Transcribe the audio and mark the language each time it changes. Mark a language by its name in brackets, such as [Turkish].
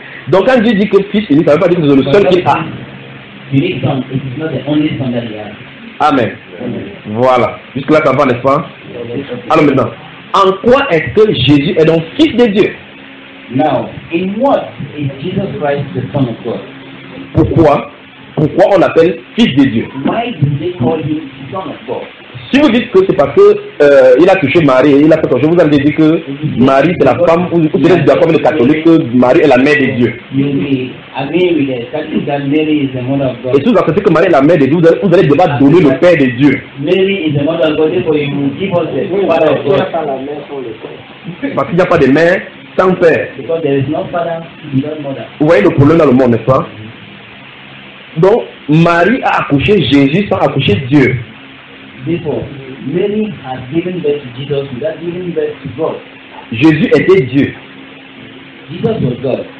[French] Donc quand Dieu dit que fils unique, ça ne veut pas dire que c'est le seul qu'il a. [English] Unique son, it is not the only son that he has. [French] Amen. Voilà. Jusque-là, ça va, n'est-ce pas? Alors maintenant, en quoi est-ce que Jésus est donc fils de Dieu? [English] Now, in what is Jesus Christ the Son of God? [French] Pourquoi on l'appelle fils de Dieu? [English] Why do they call him Son of God? [French] Si vous dites que c'est parce que il a touché Marie, il a fait ton. Je vous avais dit que Marie c'est la femme ou c'est la femme de catholique que Marie est la mère de Dieu. Et si vous acceptez que Marie est la mère de Dieu, vous allez devoir donner le Père de Dieu. [English] Mary is the mother of God, therefore you will give us the Father of God. [French] Parce qu'il n'y a pas de mère. Père. [English] Because there is no father, no mother. [French] Vous voyez le problème dans le monde, n'est-ce pas? Donc, Marie a accouché Jésus sans accoucher Dieu. [English] Before, Mary has given birth to Jesus without giving birth to God. [French] Jésus était Dieu. [English] Jesus was God.